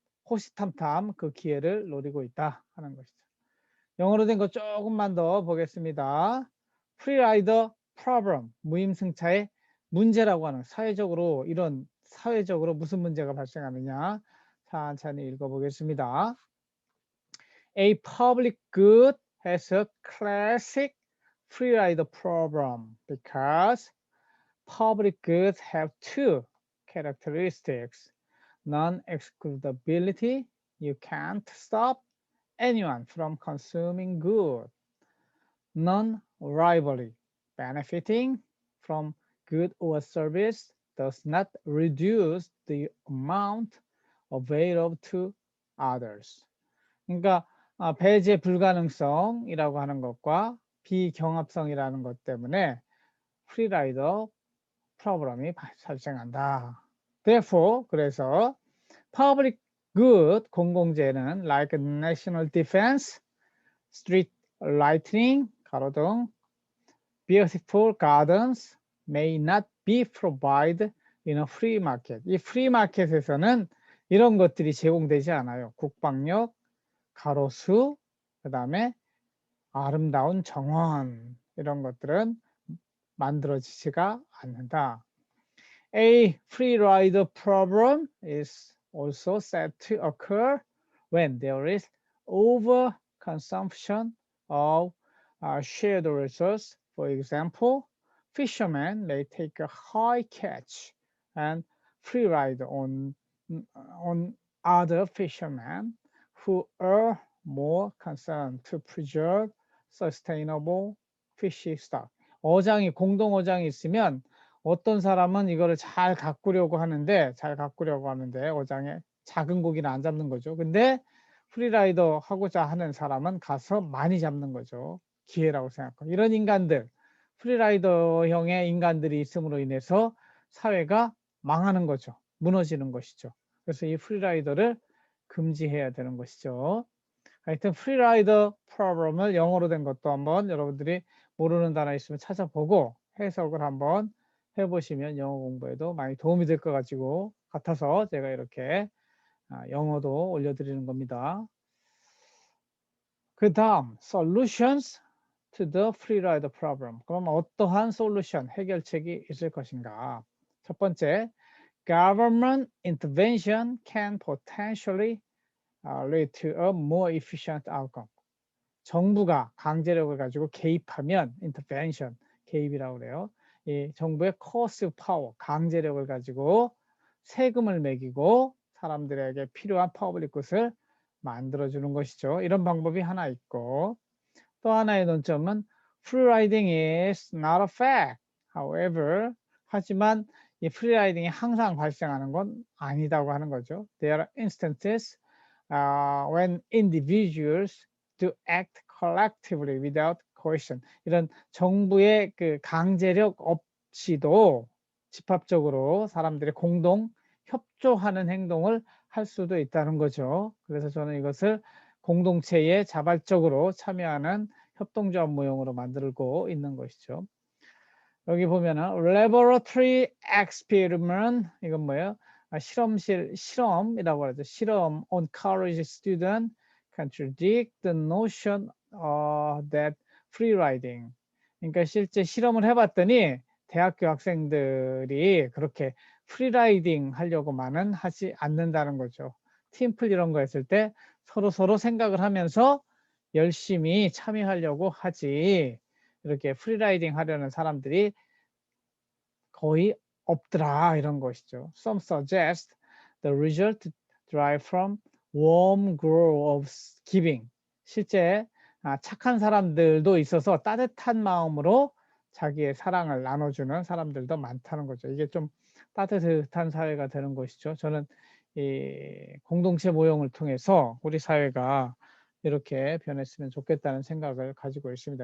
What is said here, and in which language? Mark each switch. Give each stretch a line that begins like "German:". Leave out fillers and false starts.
Korean: 호시탐탐 그 기회를 노리고 있다 하는 것이죠. 영어로 된 거 조금만 더 보겠습니다. 프리라이더 프로블럼, 무임승차의 문제라고 하는 사회적으로 이런 사회적으로 무슨 문제가 발생하느냐 천천히 읽어보겠습니다.
English: A public good has a classic freerider problem because public goods have two characteristics. Non-excludability, you can't stop anyone from consuming good. Non-rivalry, benefiting from good or service does not reduce the amount available to others.
Korean: 그러니까 배제 불가능성이라고 하는 것과 비경합성이라는 것 때문에 프리라이더 프로그램이 발생한다.
English: Therefore,
Korean: 그래서
English: public good 공공재는 like national defense, street lighting,
Korean: 가로등,
English: beautiful gardens may not be provided in a free market.
Korean: 이 free market에서는 이런 것들이 제공되지 않아요. 국방력, 가로수, 그 다음에 아름다운 정원 이런 것들은 만들어지지가 않는다.
English: A free rider problem is also said to occur when there is overconsumption of shared resources. For example, fishermen may take a high catch and free ride on other fishermen who are more concerned to preserve sustainable fish stock.
Korean: 어장이 공동 어장이 있으면 어떤 사람은 이거를 잘 가꾸려고 하는데 어장에 작은 고기는 안 잡는 거죠. 근데 프리라이더 하고자 하는 사람은 가서 많이 잡는 거죠. 기회라고 생각하고 이런 인간들 프리라이더형의 인간들이 있음으로 인해서 사회가 망하는 거죠. 무너지는 것이죠. 그래서 이 프리라이더를 금지해야 되는 것이죠. 하여튼 프리라이더 프로그램을 영어로 된 것도 한번 여러분들이 모르는 단어 있으면 찾아보고 해석을 한번 해보시면 영어 공부에도 많이 도움이 될 것 같아서 제가 이렇게 영어도 올려드리는 겁니다. 그 다음
English: solutions to the freerider problem.
Korean: 그럼 어떠한 솔루션, 해결책이 있을 것인가?
English: 첫 번째, government intervention can potentially lead to a more efficient outcome.
Korean: 정부가 강제력을 가지고 개입하면 intervention, 개입이라고 그래요. 이 정부의
English: coercive power,
Korean: 강제력을 가지고 세금을 매기고 사람들에게 필요한 퍼블릭 굿을 만들어주는 것이죠. 이런 방법이 하나 있고 또 하나의 논점은
English: free riding is not a fact.
Korean: However, 하지만 이 free riding이 항상 발생하는 건 아니다고 하는 거죠.
English: There are instances when individuals to act collectively without coercion.
Korean: 이런 정부의 그 강제력 없이도 집합적으로 사람들이 공동 협조하는 행동을 할 수도 있다는 거죠. 그래서 저는 이것을 공동체에 자발적으로 참여하는 협동조합 모형으로 만들고 있는 것이죠. 여기 보면은
English: laboratory experiment
Korean: 이건 뭐예요? 실험이라고 하죠. 실험
English: on college student contradict the notion that free riding.
Korean: 그러니까 실제 실험을 해봤더니 대학교 학생들이 그렇게 프리라이딩 하려고만은 하지 않는다는 거죠. 팀플 이런 거 했을 때 서로 생각을 하면서 열심히 참여하려고 하지 이렇게 프리라이딩 하려는 사람들이 거의 없더라 이런 것이죠.
English: Some suggest the result derive from warm glow of giving.
Korean: 실제 착한 사람들도 있어서 따뜻한 마음으로 자기의 사랑을 나눠주는 사람들도 많다는 거죠. 이게 좀 따뜻한 사회가 되는 것이죠. 저는 이 공동체 모형을 통해서 우리 사회가 이렇게 변했으면 좋겠다는 생각을 가지고 있습니다.